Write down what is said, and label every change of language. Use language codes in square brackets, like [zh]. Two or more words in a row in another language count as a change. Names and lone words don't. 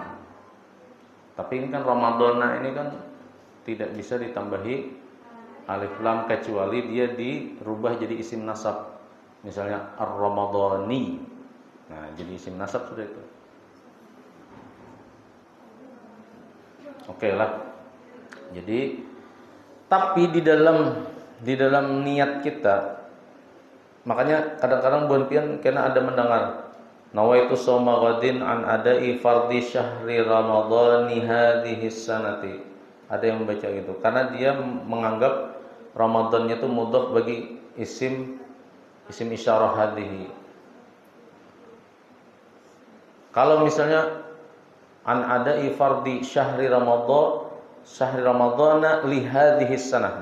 [id] Tapi ini kan Ramadana ini kan tidak bisa ditambahi alif lam kecuali dia dirubah jadi isim nasab. Misalnya ar-ramadhani. Nah, jadi isim nasab sudah itu. Oke lah. [bjn] Jadi tapi di dalam niat kita, makanya kadang-kadang buan pian kena ada mendengar [ar] نويت صوم غد عن أداء فرض شهر رمضان هذه السنة. [id] Ada yang membaca gitu karena dia menganggap Ramadannya itu mudhaf bagi isim isyarah hadhihi. Kalau misalnya [ar] عن أداء فرض شهر رمضان لهذه السنة.